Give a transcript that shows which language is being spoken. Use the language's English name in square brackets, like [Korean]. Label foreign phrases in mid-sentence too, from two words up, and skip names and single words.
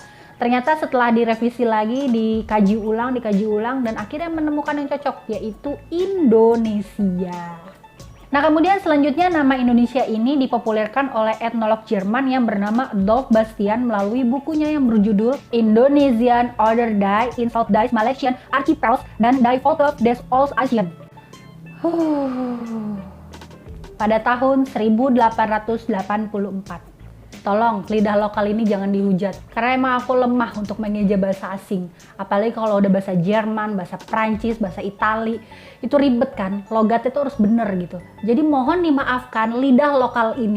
[Indonesian] Ternyata setelah direvisi lagi, dikaji ulang, dan akhirnya menemukan yang cocok, yaitu Indonesia. Nah, kemudian selanjutnya nama Indonesia ini dipopulerkan oleh etnolog Jerman yang bernama Adolf Bastian melalui bukunya yang berjudul Indonesian Order Die in South Die Malaysian Archipels dan Die Volk des Oost-Asien. Pada tahun 1884. Tolong, lidah lokal ini jangan dihujat. Karena emang aku lemah untuk mengeja bahasa asing. Apalagi kalau udah bahasa Jerman, bahasa Prancis, bahasa Itali. Itu ribet kan, logatnya itu harus bener gitu. Jadi mohon dimaafkan lidah lokal ini.